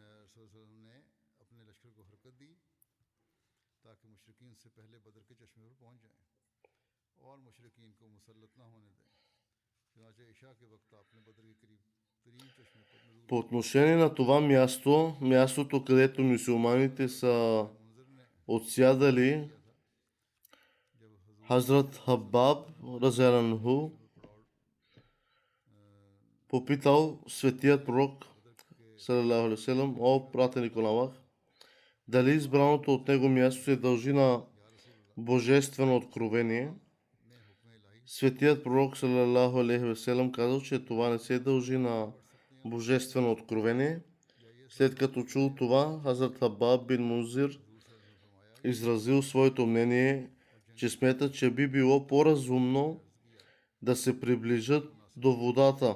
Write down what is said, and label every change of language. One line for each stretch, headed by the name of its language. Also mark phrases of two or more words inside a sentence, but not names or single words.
Bulgarian: По отношение на това мястото, където мюсюлманите са отсядали, Хазрат Хабаб разелянху попитал светият пророк
Arabic: صلى الله عليه وسلم:
Bulgarian: О пратеник на Аллах, дали избраното от него място се дължи на божествено откровение? Светият пророк
Arabic: صلى الله عليه وسلم
Bulgarian: казал, че това не се дължи на божествено откровение. След като чул това, Хазрат Хабаб бин Мунзир изразил своето мнение, че смята, че би било по-разумно да се приближат до водата.